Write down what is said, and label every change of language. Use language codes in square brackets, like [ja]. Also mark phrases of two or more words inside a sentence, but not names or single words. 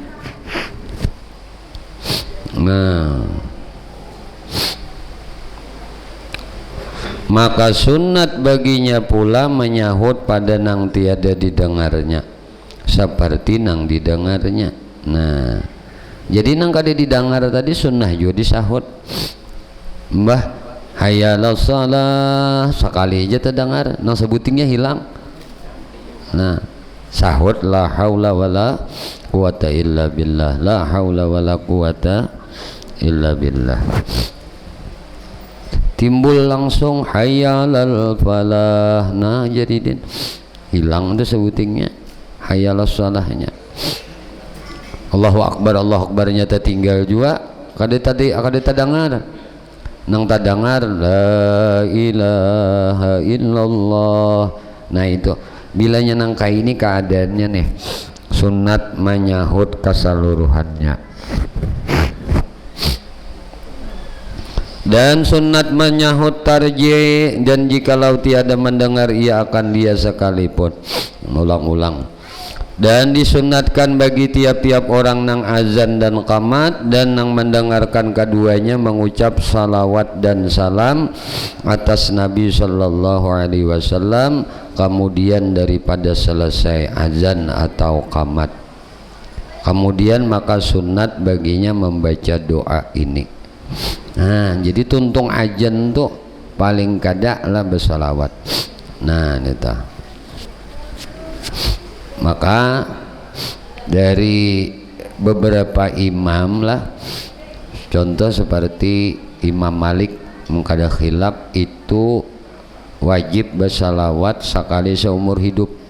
[bjn] Nah, maka sunat baginya pula menyahut pada nang tiada didengarnya seperti nang didengarnya. Nah, Jadi nang kade didengar tadi sunnah juga disahut. Mbah [ar] حي على الصلاة [bjn] sekali aja terdengar nang sebutingnya hilang. Nah, sahut [ar] لا حول ولا قوة إلا بالله، لا حول ولا قوة إلا بالله. [bjn] Timbul langsung [ar] حي على الفلاح. [bjn] Nah, jadi din hilang tuh sebutingnya hayyalas shalahnya. [ar] الله أكبر, [bjn] Allahu akbarnya tertinggal juga. Kada dengar nang tadengar [ar] لا إله إلا الله. [bjn] Nah itu bilanya nangka ini keadaannya nih sunat menyahut keseluruhannya, dan sunat menyahut tarji, dan jikalau tiada mendengar ia akan dia sekalipun. Ulang-ulang. Dan disunatkan bagi tiap-tiap orang nang azan dan qamat dan nang mendengarkan keduanya mengucap salawat dan salam atas Nabi [ar] صلى الله عليه وسلم [bjn] kemudian daripada selesai azan atau qamat. Kemudian maka sunat baginya membaca doa ini. Nah, jadi tuntung azan tuh paling kada lah bersalawat. Nah, nita. Maka dari beberapa imam lah, contoh seperti Imam Malik mengkada khilaf itu wajib bersalawat sekali seumur hidup.